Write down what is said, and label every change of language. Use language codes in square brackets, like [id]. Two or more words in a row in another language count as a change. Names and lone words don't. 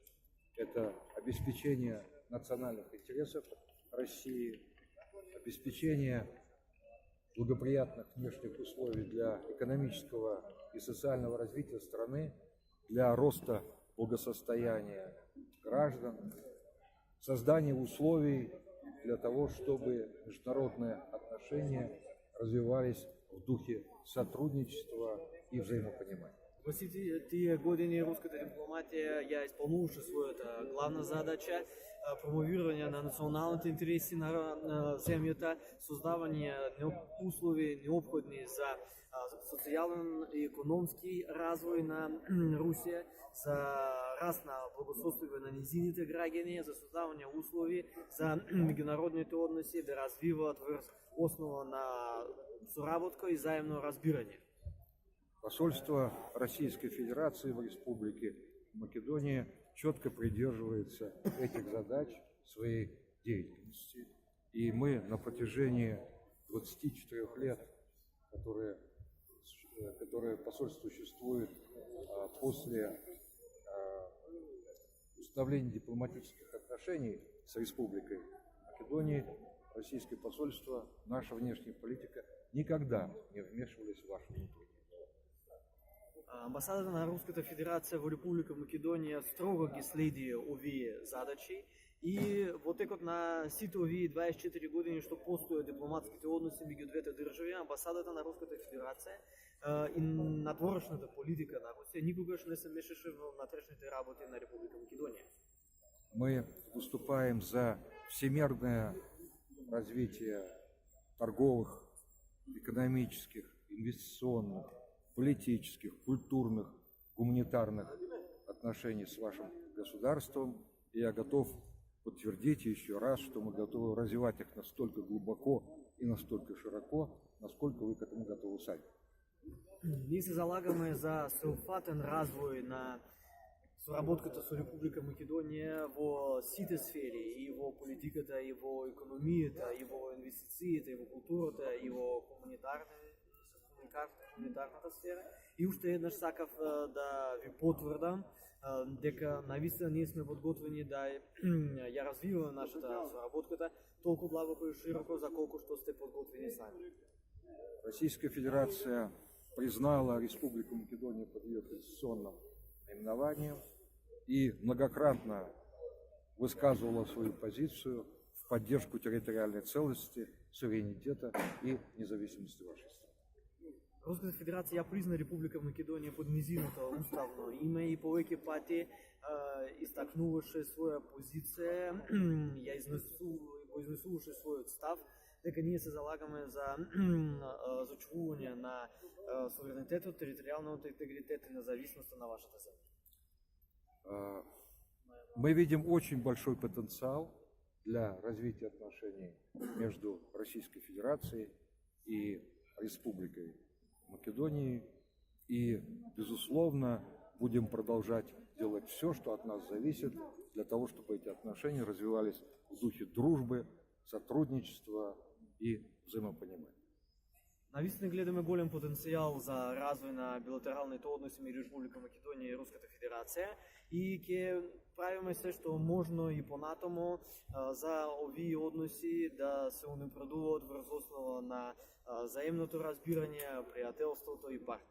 [ru] Это обеспечение национальных интересов России, обеспечение благоприятных внешних условий для экономического и социального развития страны, для роста благосостояния граждан, создание условий для того, чтобы международные отношения развивались в духе сотрудничества и взаимопонимания. [mk] Во всички тия години руската дипломатия ја исполнуваше својата главна задача, промовирање на националните интереси на земјата, создавање услови необходни за социјален и економски развој на Русија, за раст на благосостојство на низините граѓани, за создавање услови за меѓународните односи да развиваат врз основа на соработка и заемно разбирање. [ru] Посольство Российской Федерации в Республике Македония четко придерживается этих задач своей деятельности. И мы на протяжении 24 лет, которые посольство существует после установления дипломатических отношений с Республикой Македония, российское посольство, наша внешняя политика никогда не вмешивались в вашу внутреннюю. [mk] Амбасадата на Руската Федерација во Република Македонија строго ги следи овие задачи и во текот на сите овие 24 години што постојат дипломатските односи меѓу двете држави, амбасадата на Руската Федерација и надворешната политика на Русија никогаш не се мешаше во внатрешните работи на Република Македонија. [ru] Мы выступаем за всемирное развитие торговых, экономических, инвестиционных, политических, культурных, гуманитарных отношений с вашим государством. И я готов подтвердить еще раз, что мы готовы развивать их настолько глубоко и настолько широко, насколько вы к этому готовы сами. [mk] Ние се залагаме за всеопфатен развој на соработката со Република Македонија во сите сфери, и во политиката, и во економијата, и во инвестициите, и во културата, и во хуманитарната сфера. И уште еднаш сакав да ви потврдам дека навистина ние сме подготвени да ја развиваме нашата соработката толку длабоко и широко за колку што сте подготвени сами. [ru] Российская Федерация признала Республику Македония под ее конституционным наименованием и многократно высказывала свою позицию в поддержку территориальной целостности, суверенитета и независимости вашей страны. [mk] Руската Федерација ја призна Република Македонија под низиното уставно име и повеќе пати истакнуваше своја позиција, ја изнесуваше својот став, дека ние се залагаме за зачувување на суверенитетот, територијалниот интегритет и независноста на вашата земја. [ru] Мы видим очень большой потенциал для развития отношений между Российской Федерацией и Республикой Македонии, и, безусловно, будем продолжать делать все, что от нас зависит, для того, чтобы эти отношения развивались в духе дружбы, сотрудничества и взаимопонимания. [mk] Навистина гледаме голем потенцијал за развој на билатералните односи меѓу Република Македонија и Руската Федерација и ќе правиме се што можно и понатамо за овие односи да се унапредуваат врз основа на заемното разбирање, пријателството и партнерството.